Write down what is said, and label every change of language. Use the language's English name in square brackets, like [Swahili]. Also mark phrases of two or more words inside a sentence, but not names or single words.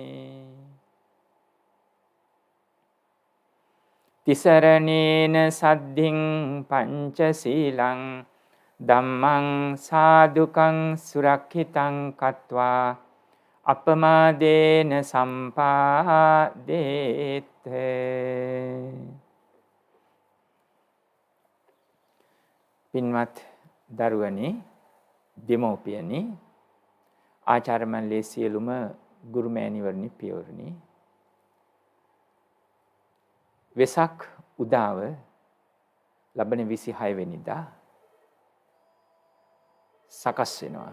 [Pali] තිසරණේන සද්ධින් පංචශීලං ධම්මං සාදුකං සුරක්ඛිතං කତ୍වා අපමාදේන සම්පාදේත. [Sinhala] පින්වත් දරුවනි, දෙමව්පියනි, ආචාර්ය මණ්ඩලයේ සියලුම ගුරු මෑණිවරණි, පියවරණි, වෙසක් උදාව ලබන 26 වෙනිදා සකස් වෙනවා.